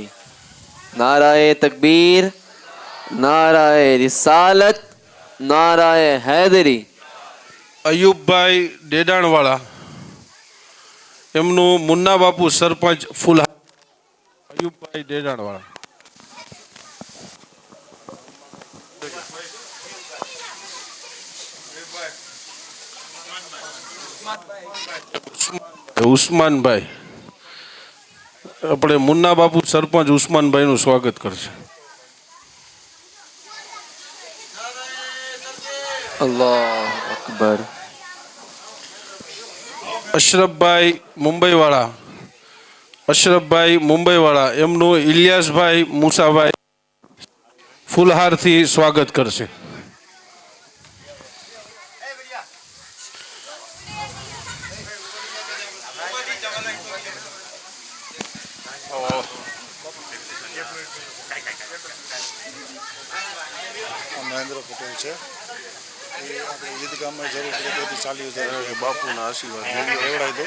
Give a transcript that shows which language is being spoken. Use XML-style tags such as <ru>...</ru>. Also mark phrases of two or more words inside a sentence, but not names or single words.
<ur>نعرۂ تکبیر، نعرۂ رسالت، نعرۂ حیدری.</ur> <gu>અયુબભાઈ ડેડાણવાળા એમનું મુન્ના બાપુ સરપંચ ફૂલહાર. અયુબભાઈ ડેડાણવાળા. ઉસ્માનભાઈ આપણે મુન્ના બાપુ સરપંચ ઉસ્માનભાઈનું સ્વાગત કરશે.</gu> <ar>الله أكبر.</ar> <gu>અશરફભાઈ મુંબઈવાળા એમનું ઇલિયાસભાઈ મુસાભાઈ ફૂલહારથી સ્વાગત કરશે. મહેન્દ્ર પટેલ છે એ આપણે ઈદગાહમાં જરૂર પડે તેથી 40,000 બાપુના આશીર્વાદ એવડાવી દો.</gu>